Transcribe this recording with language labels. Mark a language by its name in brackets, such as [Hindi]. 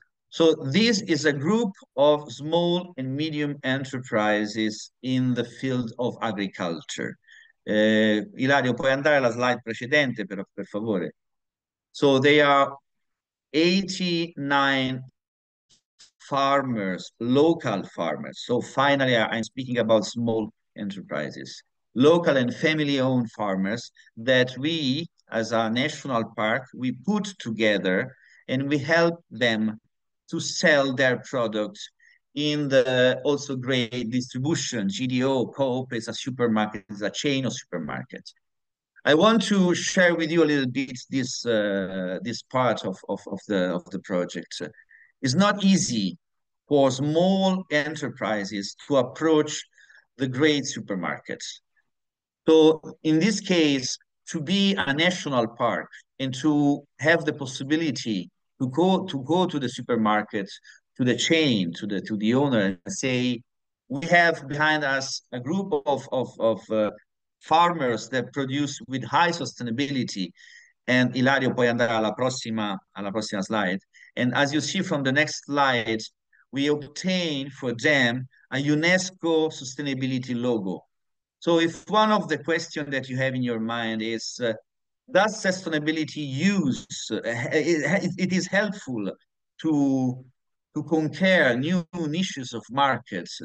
[English] So this is a group of small and medium enterprises in the field of agriculture. [Italian] Ilario, puoi andare alla slide precedente, per favore? [English] So they are 89 farmers, local farmers. So finally, I'm speaking about small enterprises, local and family-owned farmers that we, as a national park, we put together and we help them to sell their products in the also great distribution. GDO, Coop is a supermarket, is a chain of supermarkets. I want to share with you a little bit this part of the project. It's not easy for small enterprises to approach the great supermarkets. So in this case, to be a national park and to have the possibility to go to the supermarket, to the chain, to the owner and say, we have behind us a group of farmers that produce with high sustainability. [Italian] And Ilario, puoi andare alla prossima slide. [English] And as you see from the next slide, we obtain for them a UNESCO sustainability logo. So if one of the questions that you have in your mind is, does sustainability use, it is helpful to conquer new niches of markets?